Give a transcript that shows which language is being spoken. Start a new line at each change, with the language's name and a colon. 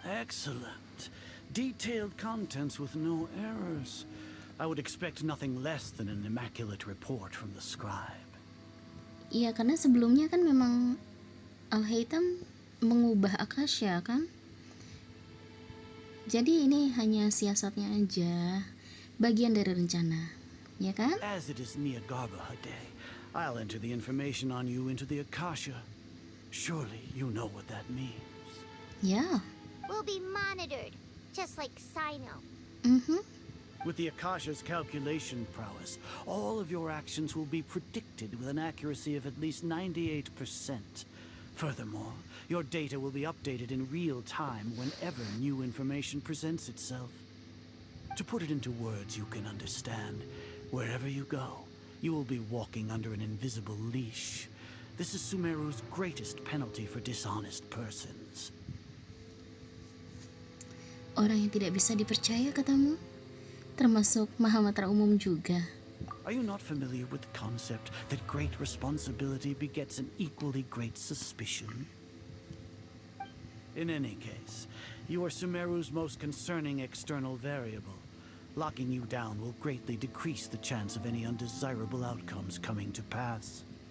English: Excellent. Detailed contents with no errors. I would expect nothing less than an immaculate report from the scribe.
Indonesian: Iya, karena sebelumnya kan memang Alhaitham mengubah Akasha kan? Jadi ini hanya siasatnya aja, bagian dari rencana, ya kan?
English: As it is Niagarbaha Day, I'll enter the information on you into the Akasha. Surely you know what that means.
Indonesian: Ya.
English: We'll be monitored, just like Sino. With the Akasha's calculation prowess, all of your actions will be predicted with an accuracy of at least 98%. Furthermore, your data will be updated in real time whenever new information presents itself. To put it into words you can understand, wherever you go, you will be walking under an invisible leash. This is Sumeru's greatest penalty for dishonest persons.
Indonesian: Orang yang tidak bisa dipercaya katamu? Termasuk Mahamatra umum juga.
English: Are you not familiar with the concept that great responsibility begets an equally great suspicion? In any case, you are Sumeru's most concerning external variable. Locking you down will greatly decrease the chance of any undesirable outcomes coming to pass.